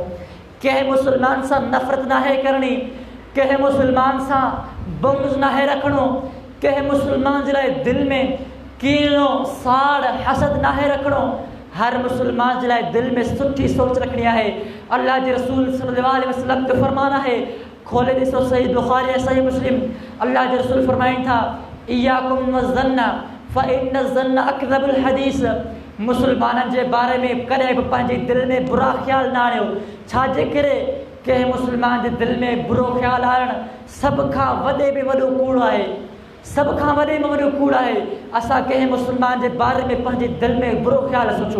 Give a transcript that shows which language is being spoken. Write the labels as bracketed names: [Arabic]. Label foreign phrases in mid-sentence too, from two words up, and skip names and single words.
[Sindhi] कंहिं मुस्लमान सां नफ़रत नाहे करणी, कंहिं मुस्लमान सां बुग़्ज़ नाहे रखणो, कंहिं मुस्लमान जे लाइ दिलि में कीनो, साड़, हसद नाहे रखणो। हर मुस्लमान जे लाइ दिलि में सुठी सोच रखणी आहे। अल्लाह जे रसूल [Arabic] صلى الله عليه وسلم [Sindhi] जो फ़रमान आहे, खोले ॾिसो सही बुख़ारी ऐं सही मुस्लिम, अल्लाह जे रसूल फरमाइनि था, [Arabic] إياكم والظن فإن الظن أكذب الحديث. [Sindhi] मुस्लमाननि जे बारे में कॾहिं बि पंहिंजे दिलि में बुरा ख़्याल न आणियो। छाजे करे? कंहिं मुस्लमान जे दिलि में बुरो ख़्याल आणणु सभ खां वॾे में वॾो कूड़ आहे, सभ खां वॾे में वॾो कूड़ आहे। असां कंहिं मुस्लमान जे बारे में पंहिंजे दिलि में बुरो ख़्याल सोचूं।